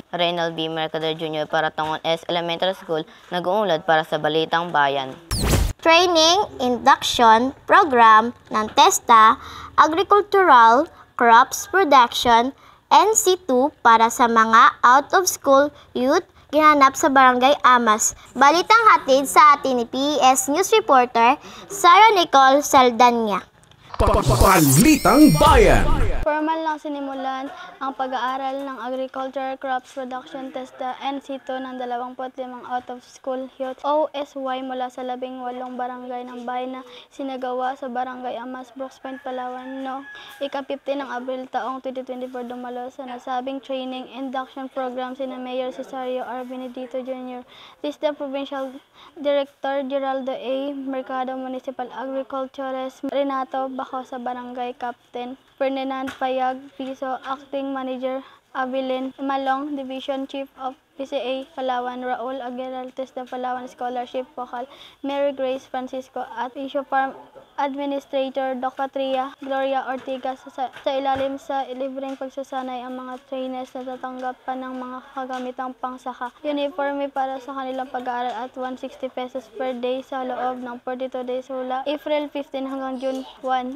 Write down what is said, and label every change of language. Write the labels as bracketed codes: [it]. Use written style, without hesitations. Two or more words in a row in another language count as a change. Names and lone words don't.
[tl] Reynald B. Mercader Jr. para Tungon S. Elementary School, nag-uulat para sa Balitang Bayan. [en] Training Induction Program [tl] ng TESTA Agricultural Crops Production NC2 para sa mga [en] out-of-school youth [tl] ginanap sa Barangay Amas. Balitang hatid sa atin ni PES News Reporter Sarah Nicole Saldanya. Balitang Bayan. Formal lang sinimulan ang pag-aaral ng Agricultural Crops Production TESTA NC2 ng 25 [en] out-of-school youth [tl] OSY mula sa 18 barangay ng bayan na sinagawa sa Barangay Amas, Brooks Point, Palawan noong ika-15 ng Abril taong 2024. Dumalo sa nasabing [en] training induction program [tl] sina Mayor Cesario R. Benedito Jr., TESTA Provincial Director Geraldo A. Mercado, [en] Municipal Agriculturist [tl] Renato Baco sa [en] Barangay Captain [tl] Ferdinand Payag Piso, [en] Acting Manager [tl] Abilin Malong, [en] Division Chief of PCA Palawan [tl] Raul Aguilar, TESTA Palawan Scholarship Vocal Mary Grace Francisco at Issue Farm Administrator Dr. Tria Gloria Ortigas. Sa ilalim sa libreng pagsasanay ang mga trainers na tatanggapin ng mga kagamitang pangsaka, uniforme para sa kanilang pag-aaral at 160 [en] pesos per day [tl] sa loob ng 42 days mula April 15 hanggang June 1.